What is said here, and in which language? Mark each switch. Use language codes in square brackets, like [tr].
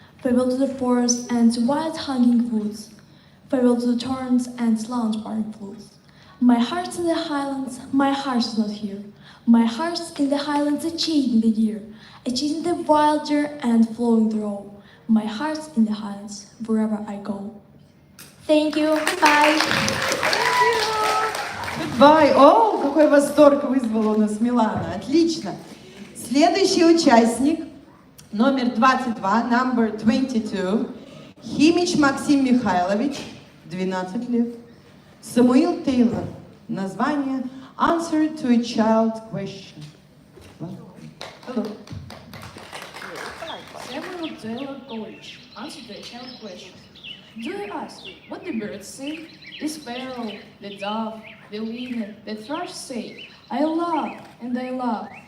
[en] Farewell to the forests and wild hanging woods. Farewell to the torrents and slant-bearing floods. My heart's in the Highlands, my heart is not here. My heart's in the Highlands, a chasing the deer, a chasing the wilder and flowing the roe. My heart's in the Highlands, wherever I go. Thank you. Bye. Goodbye. [ru] О, какой восторг вызвала у нас Милана. Отлично. Следующий участник, номер 22, [en] number 22, [ru] Химич Максим Михайлович, 12 лет. Самуил Тейлор. [en] Название Answer to a Child Question. Samuel Taylor College. Answer to a child question. Do you ask what the birds sing? The sparrow, the dove, the linnet, the thrush say, I love and I love.